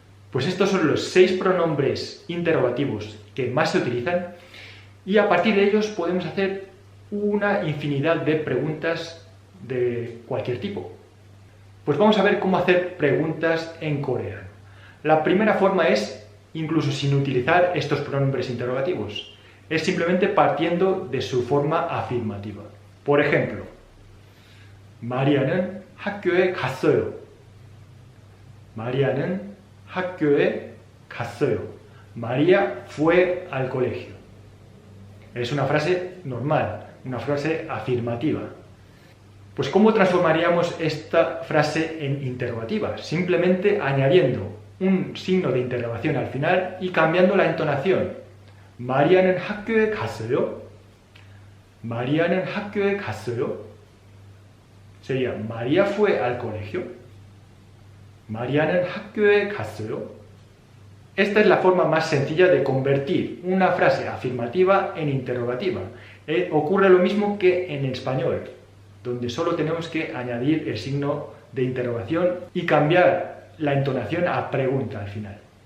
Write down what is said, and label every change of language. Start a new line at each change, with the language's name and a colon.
Spanish: Pues estos son los 6 pronombres interrogativos que más se utilizan y a partir de ellos podemos hacer una infinidad de preguntas de cualquier tipo. Pues vamos a ver cómo hacer preguntas en coreano. La primera forma es, incluso sin utilizar estos pronombres interrogativos, es simplemente partiendo de su forma afirmativa. Por ejemplo,
Korean: 마리아는 학교에 갔어요. 마리아는 학교에 갔어요.
Spanish: María fue al colegio. Es una frase normal, una frase afirmativa. Pues ¿cómo transformaríamos esta frase en interrogativa? Simplemente añadiendo un signo de interrogación al final y cambiando la entonación.
Korean: 마리아는 학교에 갔어요? 마리아는 학교에 갔어요?
Spanish: Sería, ¿María fue al colegio?
Korean: 마리아는 학교에 갔어요?
Spanish: Esta es la forma más sencilla de convertir una frase afirmativa en interrogativa. Ocurre lo mismo que en español, donde solo tenemos que añadir el signo de interrogación y cambiar la entonación a pregunta al final.